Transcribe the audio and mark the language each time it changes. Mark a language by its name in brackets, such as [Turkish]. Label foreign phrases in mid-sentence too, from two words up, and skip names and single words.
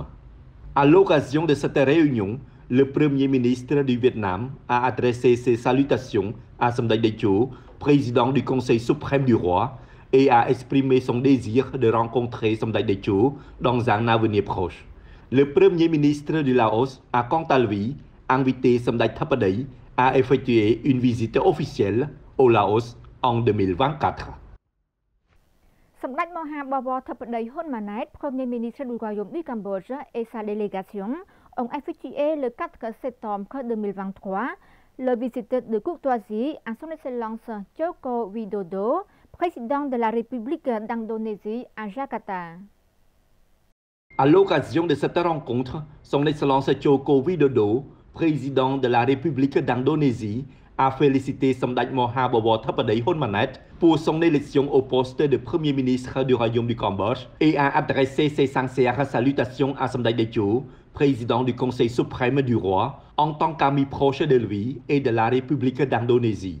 [French] À l'occasion de cette réunion, le Premier ministre du Vietnam a adressé ses salutations à Samdech Techo, président du Conseil suprême du roi, et a exprimé son désir de rencontrer Samdech Techo dans un avenir proche. Le Premier ministre du Laos a quant à lui invité Samdech Thapadei à effectuer une visite officielle au Laos en 2024. សម្ដេចមហាបវរធិបតីហ៊ុនម៉ាណែត Premier ministre du Royaume du Cambodge et sa délégation ont effectué le 4 septembre 2023 le visite de courtoisie à son Excellence Joko Widodo, président de la République d'Indonésie à Jakarta. À l'occasion de cette rencontre, son Excellence Joko Widodo, président de la République d'Indonésie, a félicité Samdech Maha Bawor Thappadei Hun Manet pour son élection au poste de Premier ministre du Royaume du Cambodge et a adressé ses sincères salutations à Samdech Techo, président du Conseil suprême du roi, en tant qu'ami proche de lui et de la République d'Indonésie.